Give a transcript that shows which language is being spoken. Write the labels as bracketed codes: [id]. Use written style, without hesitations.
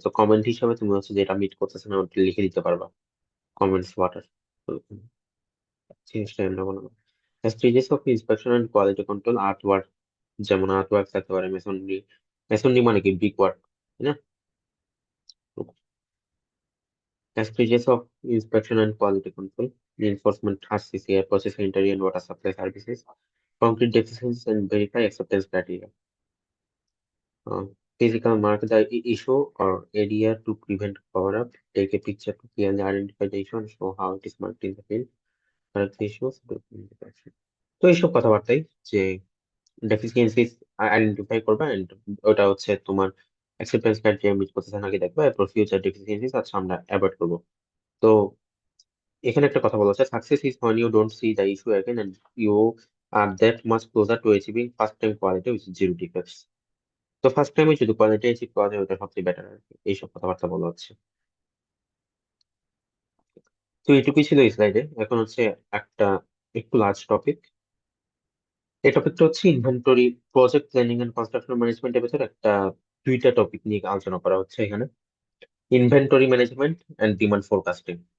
[bn] তো কমেন্ট হিসাবে তুমি হচ্ছে যেটা মিট করতেছে না ওটা লিখে দিতে পারবা, কমেন্টস ওয়াটার জিনিসটা এমন বানাবো। Stages of inspection and quality control, art work, যেমন আর্ট ওয়ার্ক থাকতে পারে, মেসনরি, মেসনরি মানে কি বিগ ওয়ার্ক, তাই না? [en] Stages of inspection and quality control, reinforcement RCCI, process sanitary and water supply services, concrete deficiencies and verify acceptance criteria. Uh, Physical mark the issue or area to prevent cover-up, take a picture to clearly identify the issue and show how it is marked in the field, correct the issues, document the correction. [bn] তো এইসব কথাবার্তাই, যে deficiencies identify করবা and ওটা হচ্ছে তোমার acceptance criteria meet করতেছে নাকি দেখবা, এরপর ফিউচার ডেফিসিয়েন্সিস আচ্ছা আমরা অ্যাভয়েড করবো। তো এখানে একটা কথা বলা হচ্ছে, [en] Success is when you don't see the issue again and you are that much closer to achieving first time quality which is zero defects। [bn] তো ফার্স্ট টাইমে যদি কোয়ালিটি অ্যাচিভ করা যায় ওটা সবচেয়ে বেটার আর কি, এইসব কথাবার্তা বলা হচ্ছে। তো এইটুকুই ছিল এই স্লাইডে। এখন হচ্ছে একটা একটু লার্জ টপিক, এই টপিকটা হচ্ছে inventory, project planning and construction ম্যানেজমেন্টের ভেতর একটা দুইটা টপিক নিয়ে আলোচনা করা হচ্ছে এখানে, inventory management and demand forecasting.